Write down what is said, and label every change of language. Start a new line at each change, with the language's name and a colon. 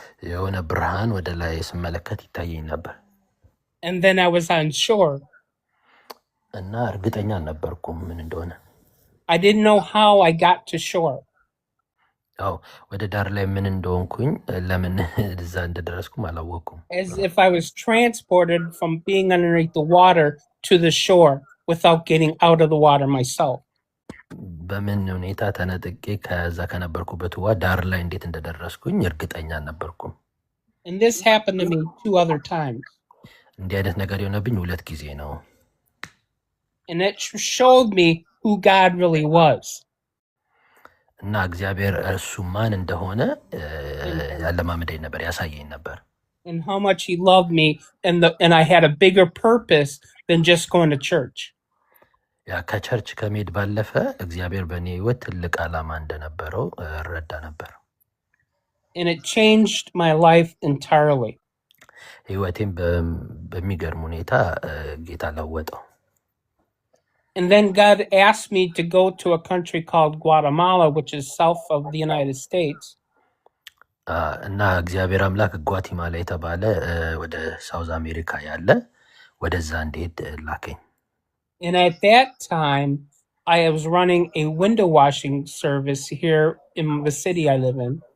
Amharic: የሆነ ብርሃን ወደ ላይ ስመለከት ይታየኝ ነበር።
English: And then I was on shore.
Amharic: እና እርግጠኛ አልነበርኩም ምን እንደሆነ።
English: I didn't know how I got to shore.
Amharic: አዎ ወደ ዳር ላይ ምን እንደሆንኩኝ ለምን እዛ እንደደረስኩም አላወቅኩም።
English: As if I was transported from being underneath the water to the shore without getting out of the water myself.
Amharic: በምን ሁኔታ ተነጥቄ ከዛ ከነበርኩበት ውሃ ዳር ላይ እንዴት እንደደረስኩኝ እርግጠኛ አልነበርኩም።
English: And this happened to me 2 other times.
Amharic: እንዲህ አይነት ነገር የሆነብኝ 2 ጊዜ ነው።
English: And it showed me who God really was.
Amharic: እና እግዚአብሔር እርሱ ማን እንደሆነ
English: And,
Amharic: ያለማመደኝ ነበር፣ ያሳየኝ ነበር።
English: and how much he loved me, and I had a bigger purpose than just going to church.
Amharic: ያ ከቸርች ከመሄድ ባለፈ እግዚአብሔር በእኔ ህይወት ትልቅ ዓላማ እንደነበረው እረዳ ነበር።
English: And it changed my life entirely.
Amharic: ህይወቴን በሚገርም ሁኔታ ጌታ ለወጠው።
English: And then God asked me to go to a country called Guatemala, which is south of the United States.
Amharic: እና እግዚአብሔር አምላክ ጓቲማላ የተባለ ወደ ሳውዝ አሜሪካ ያለ ወደዛ እንድሄድ ላከኝ።
English: And at that time, I was running a window washing service here in the city I live in.